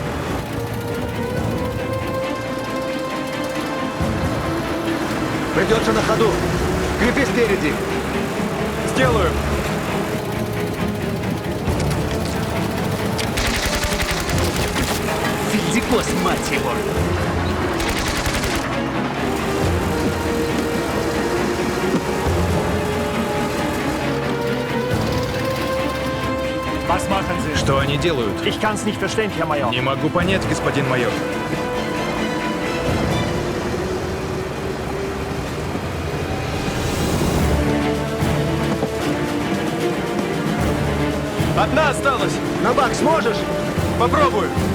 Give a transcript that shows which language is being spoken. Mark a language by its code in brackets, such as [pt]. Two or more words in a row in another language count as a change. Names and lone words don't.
[ru] Придется на ходу. Крепи спереди. Сделаю. Физикос, мать его! [de] Was machen Sie? [ru] Что они делают? [de] Ich kann's nicht verstehen, Herr Major. [ru] Не могу понять, господин майор. Одна осталась. На бак сможешь? Попробую.